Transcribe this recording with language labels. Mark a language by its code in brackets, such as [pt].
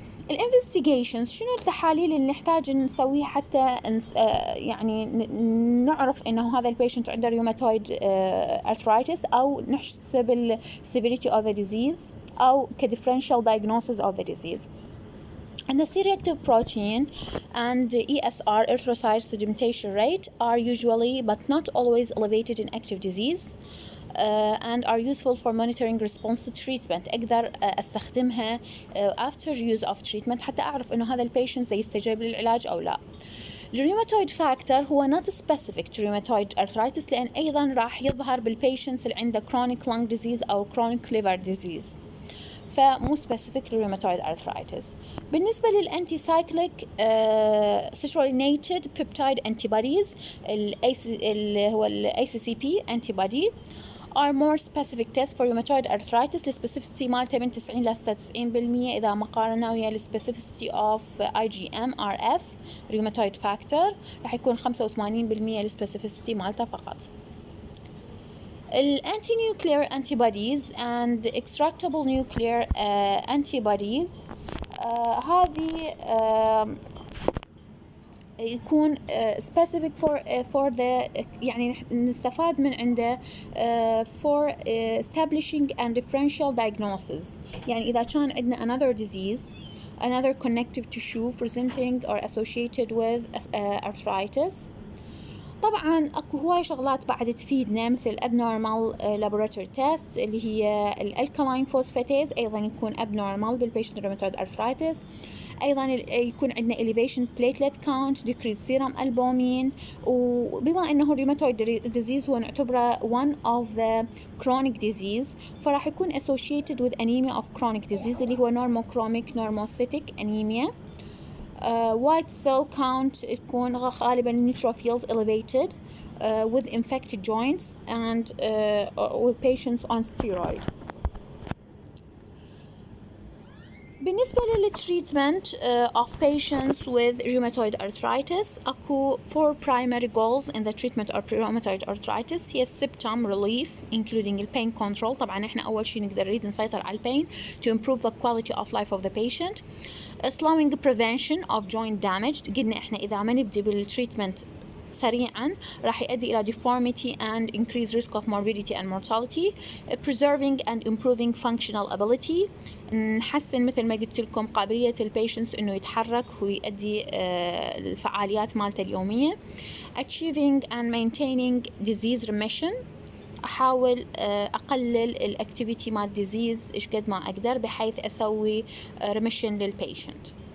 [ar] الانفستيجيشنز، شنو التحاليل اللي نحتاج نسويها حتى يعني نعرف انه هذا البيشنت عنده rheumatoid arthritis، او نحسب ال [en] severity of the disease [ar] او ك [en] differential diagnosis of the disease. And the C-reactive protein and ESR, erythrocyte sedimentation rate, are usually but not always elevated in active disease. And are useful for monitoring response to treatment. [ar] أقدر أستخدمها [en] after use of treatment [ar] حتى أعرف إنه هذا البيشنت يستجيب للعلاج أو لا. الريوماتويد فاكتور هو [en] not specific to rheumatoid arthritis، [ar] لأن أيضا راح يظهر بالبيشنتس اللي عنده [en] chronic lung disease [ar] أو chronic liver disease، فمو specific للريوماتويد arthritis. بالنسبة للأنتي سايكليك [en] citrullinated peptide antibodies اللي هو ال ACCP antibody are more specific tests for rheumatoid arthritis. [ar] السبيسيفيستي مالته من 90 ل 96% إذا ما قارنا ويا السبيسيفيستي [en] of IgM RF rheumatoid factor [ar] راح يكون 85% السبيسيفيستي مالته فقط. [en] الانتي-nuclear antibodies and extractable nuclear antibodies [ar] هذه يكون [en] specific for the [ar] يعني نستفاد من عنده [en] for establishing and differential diagnosis. [ar] يعني إذا كان عندنا [en] another disease, another connective tissue presenting or associated with arthritis. [ar] طبعا اكو هواي شغلات بعد تفيدنا مثل [en] abnormal laboratory tests [ar] اللي هي الالكالاين فوسفاتيز، ايضا يكون abnormal بالبيشنت rheumatoid arthritis. ايضا يكون عندنا [en] elevation platelet count, decreased serum albumin. [ar] وبما انه [en] rheumatoid disease هو نعتبره one of the chronic disease، [ar] فراح يكون [en] associated with anemia of chronic disease اللي هو normochromic normocytic anemia. white cell count [ar] تكون غالبا [en] neutrophils elevated with infected joints and with patients on steroid. [ar] بالنسبة للتريتمنت [en] of patients with rheumatoid arthritis أكو 4 primary goals in the treatment of rheumatoid arthritis. هي symptom relief including the pain control. [ar] طبعا احنا أول شيء نقدر نريد نسيطر على البين [en] to improve the quality of life of the patient. Slowing prevention of joint damage. [ar] قلنا احنا إذا ما نبدي بالتريتمنت سريعا راح يؤدي إلى [en] deformity and increased risk of morbidity and mortality. Preserving and improving functional ability. [ar] نحسن مثل ما قلت لكم قابلية البيشنتس إنه يتحرك ويؤدي الفعاليات مالته اليومية. [en] Achieving and maintaining disease remission. [ar] أحاول أقلل الأكتيفيتي مال disease إيش قد ما أقدر بحيث أسوي remission للبيشنت.